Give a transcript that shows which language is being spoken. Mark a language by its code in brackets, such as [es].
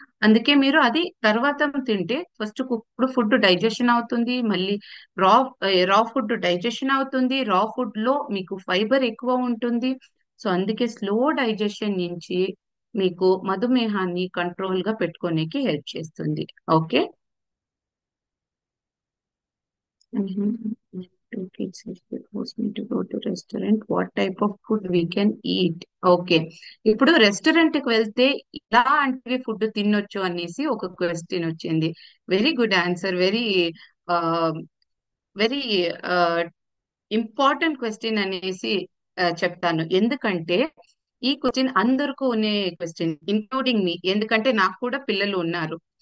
[te] అందుకే మీరు అది తర్వాత తింటే ఫస్ట్ కుక్డ్ ఫుడ్ డైజెషన్ అవుతుంది. మళ్ళీ రా రా ఫుడ్ డైజెషన్ అవుతుంది. రా ఫుడ్ లో మీకు ఫైబర్ ఎక్కువ ఉంటుంది. సో అందుకే స్లో డైజెషన్ నుంచి మీకు మధుమేహాన్ని కంట్రోల్ గా పెట్టుకోనికి హెల్ప్ చేస్తుంది. Okay. Mhm. [en] Two kids if they force me to go to restaurant, what type of food we can eat? [te] Okay. ఇప్పుడు రెస్టారెంట్ కి వెళ్తే ఇలాంటివి ఫుడ్ తినొచ్చు అనేసి ఒక క్వశ్చన్ వచ్చింది. Very good answer. Very very important question అనేసి చెప్తాను. ఎందుకంటే ఈ క్వశ్చన్ అందరికీ ఉనే క్వశ్చన్, ఇంక్లూడింగ్ మీ, ఎందుకంటే నాకు కూడా పిల్లలు ఉన్నారు.